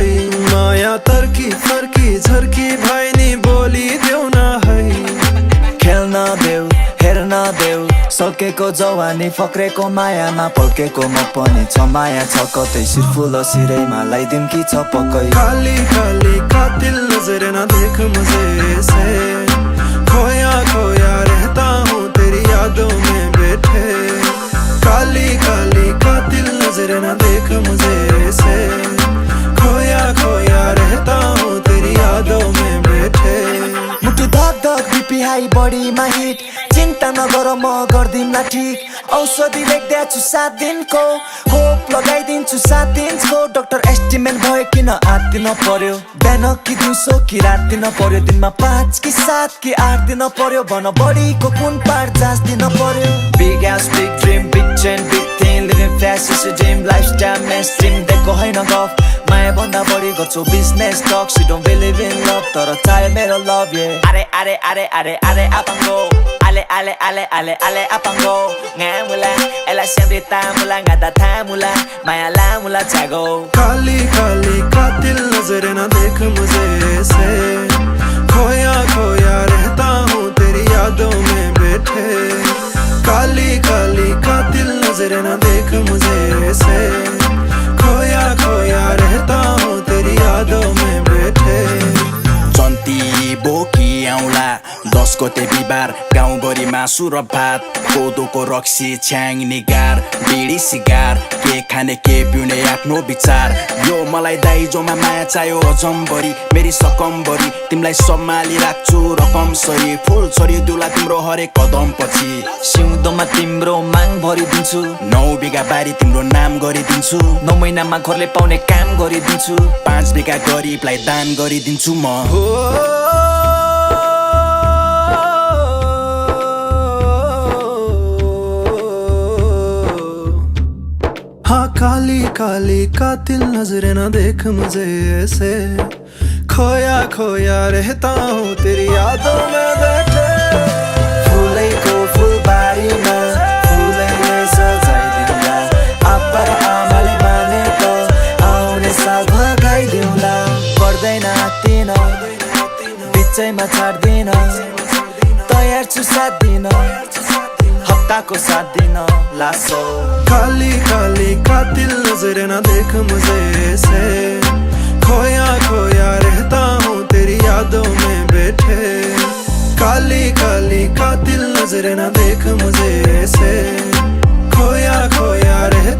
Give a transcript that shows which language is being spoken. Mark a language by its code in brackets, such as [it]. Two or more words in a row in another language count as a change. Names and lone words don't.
[ne] माया तर्की फर्की झर्की भए नि बोलिदेऊ न है। खेल्न देऊ हेर्न देऊ, सकेको जवानी फक्रेको मायामा पल्केको म पनि छ माया छ कतै, सिरफुल सिरैमा लाइदिम कि छ पक्कै। [hi] काली काली कातिल नजर न देख मुझे से, खोया खोया रहता हूँ तेरी यादों में बैठे। काली काली कातिल नजर न देख मुझे से, खोया खोया रहता हूँ तेरी यादों में बैठे। [ne] मुटु धक धक [en] BP high [ne] बडीमा हिट, चिन्ता नगर म गर्दिनला ठिक। औषधि लेख्दैछु 7 दिनको, खोप लगाइदिन्छु 7 इन्चको। डाक्टर एस्टिमेट भयो किन आत्तिन पर्यो, बिहान कि दिउँसो कि रात दिन पर्यो, दिनमा 5 कि 7 कि 8 दिन पर्यो, भन बडीको कुन पार्ट जाँच दिन पर्यो। [en] big house big dream big chain big thing, living fast is a dream, lifestyle mainstream [ne] दिएको होइन गफ। माया भन्दा बढी गर्छु [en] business talk, she don't believe in love [ne] तर चाहे मेरो लभ ये। अरे अरे अरे अरे अरे apango, ale ale ale ale ale apango, ngamula ela sempre tamula ngada tamula, maya la mula chago। [hi] काली काली कातिल नजर न देख मुझे से, खोया खोया रहता हूँ तेरी यादों में बैठे। काली काली कातिल नजर न देख मुझे से, खोया खोया रहता हूँ तेरी यादों में बैठे। [ne] जन्ती बोकी आउला 10 गते बिहिबार, गाउँभरि मासु र भात, कोदोको रक्सी छ्याङ निगार, बिडी सिगार, के खाने के पिउने आफ्नो विचार। यो मलाई दाइजोमा माया चाहियो जम्बरी, मेरी सकम्बरी तिमीलाई सम्हाली राख्छु रकम सरी। फुल छरी दुला तिम्रो हरेक कदम पछि, सिउँदोमा तिम्रो माग भरिदिन्छु, 9 बिघा बारी तिम्रो नाम गरिदिन्छु, 9 महिनामा घरले पाउने काम गरिदिन्छु, 5 बिघा गरिबलाई दान गरिदिन्छु म। [hi] हाँ काली काली कातिल नजर न देख मुझे ऐसे, खोया खोया रहता हूँ तेरी यादों में बैठे। [ne] फुलैको फुलबारीमा फुलैले सजाइदिउँला, आप्पा र आमाले मानेको आउने साल भगाइदिउँला। पर्दैन आत्तिन बिचैमा छाड्दिन, तयार छु 7 दिन हप्ताको 7 दिन लासो। [hi] काली काली कातिल नजर न देख मुझे से, खोया खोया रहता हूँ तेरी यादों में बैठे। काली काली कातिल नजर न देख मुझे से, खोया खोया